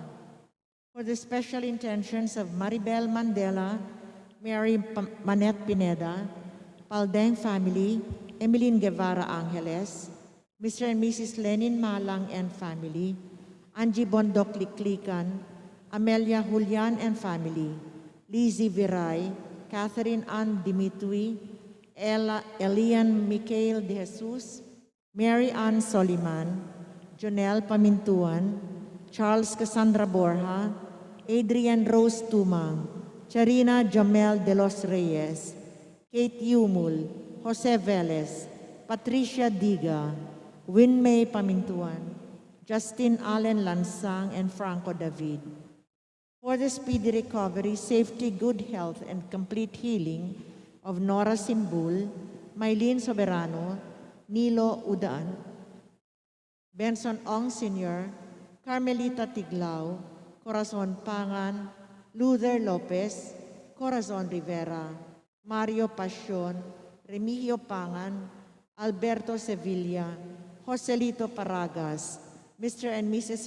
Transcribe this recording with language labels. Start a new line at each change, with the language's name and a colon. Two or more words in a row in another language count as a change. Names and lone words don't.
English: For the special intentions of Maribel Mandela, Mary Manette Pineda, Paldeng family, Emeline Guevara Angeles, Mr. and Mrs. Lenin Malang and family, Angie Bondok Liklikan, Amelia Julian and family, Lizzie Viray, Catherine Ann Dimitri, Elian Michael De Jesus, Mary Ann Soliman, Jonelle Pamintuan, Charles Cassandra Borja, Adrian Rose Tumang, Charina Jamel De Los Reyes, Kate Yumul, Jose Velez, Patricia Diga, Winmay Pamintuan, Justin Allen Lansang, and Franco David. For the speedy recovery, safety, good health, and complete healing of Nora Simbul, Mylene Soberano, Nilo Udaan, Benson Ong Sr., Carmelita Tiglao, Corazon Pangan, Luther Lopez, Corazon Rivera, Mario Pasion, Remigio Pangan, Alberto Sevilla, Joselito Paragas, Mr. and Mrs.